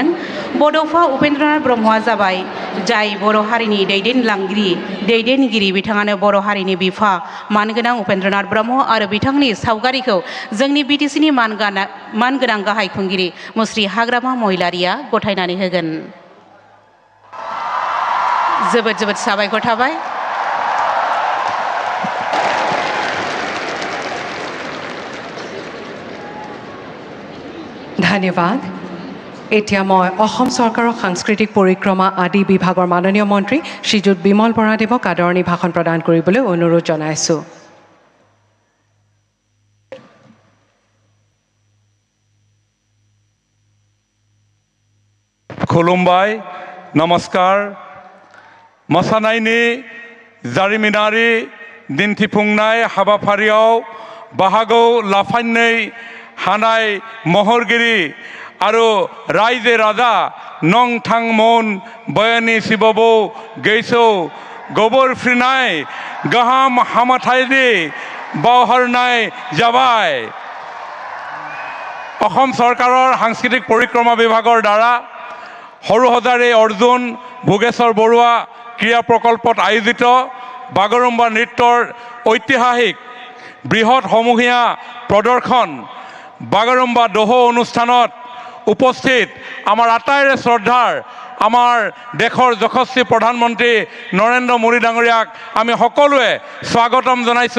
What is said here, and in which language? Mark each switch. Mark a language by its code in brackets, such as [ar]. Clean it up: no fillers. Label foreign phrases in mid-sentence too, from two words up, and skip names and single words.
[brx] बड'फा उपेन्द्रनाथ ब्रह्मआ जाबाय जाय बर' हारिनि दैदेनगिरि बिथाङानो बर' हारिनि बिफा मानगोनां उपेन्द्रनाथ ब्रह्म आरो बिथांनि सावगारिखौ जोंनि बिटिसिनि मानगोनां गाहाय खुंगिरि मुस्रि हाग्रामा महिलारिया गथायनानै होगोन। जोबोद जोबोद साबायखर थाबाय। धन्यवाद। [as] এতিয়া মই অসম চৰকাৰৰ সাংস্কৃতিক পৰিক্ৰমা আদি বিভাগৰ মাননীয় মন্ত্ৰী শ্ৰীযুত বিমল বৰাদেৱক আদৰণি ভাষণ প্ৰদান কৰিবলৈ অনুৰোধ জনাইছোঁ। [brx] खुलुमबाय नमस्कार मोसानायनि जारिमिनारि दिन्थिफुंनाय हाबाफारियाव बाहागो लाफायनो हानाय महरगिरि आरो रायजो राजा नंथांमोन बयानि सिबबो गैसौ गोबोर फ्रिनाय गाहाम हामथायनि बावहरनाय जाबाय। [as] অসম চৰকাৰৰ সাংস্কৃতিক পৰিক্ৰমা বিভাগৰ দ্বাৰা সৰুসজাৰি অৰ্জুন ভোগেশ্বৰ বৰুৱা ক্ৰীড়া প্ৰকল্পত আয়োজিত বাগৰুম্বা নৃত্যৰ ঐতিহাসিক বৃহৎ সমূহীয়া প্ৰদৰ্শন বাগৰুম্বা দোহো অনুষ্ঠানত উপস্থিত আমাৰ আটাইৰে শ্ৰদ্ধাৰ আমাৰ দেশৰ যশস্বী প্ৰধানমন্ত্ৰী নৰেন্দ্ৰ মোদী ডাঙৰীয়াক আমি সকলোৱে স্বাগতম জনাইছোঁ।